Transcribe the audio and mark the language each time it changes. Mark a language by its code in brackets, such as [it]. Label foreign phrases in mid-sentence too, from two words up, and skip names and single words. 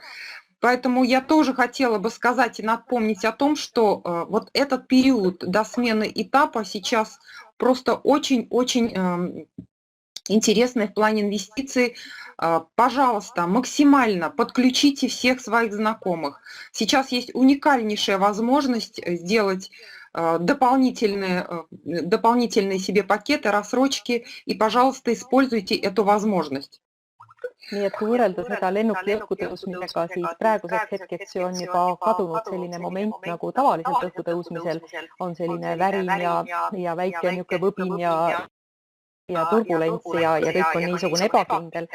[ru] Поэтому я тоже хотела бы сказать и напомнить о том, что вот этот период до смены этапа сейчас просто очень-очень интересный в плане инвестиций. Пожалуйста, максимально подключите всех своих знакомых. Сейчас есть уникальнейшая возможность сделать дополнительные себе пакеты, рассрочки, и, пожалуйста, используйте эту возможность. [et] Nii et kui võrrelda seda lennuki õhkutõusmisega, siis praeguseks hetkeks on juba kadunud selline moment, nagu tavaliselt õhkutõusmisel on selline värin ja väike niisugune võbin ja turbulents ja kõik on niisugune ebakindel.